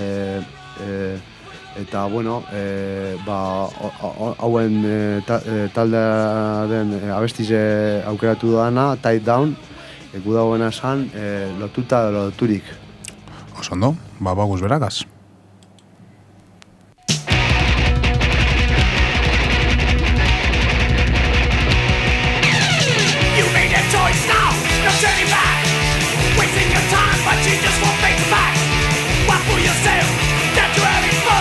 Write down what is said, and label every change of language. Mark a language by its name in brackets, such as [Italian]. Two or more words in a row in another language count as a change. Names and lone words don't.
[Basque] Eta, bueno, hauen taldearen abestize aukeratu dana, Tied Down, gu dagoena esan, lotuta edo loturik. Oso ondo, baguz berakaz. [English] You made a choice now, no turning back. Wasting your time, but you just won't face the facts. What for yourself, that you're having fun.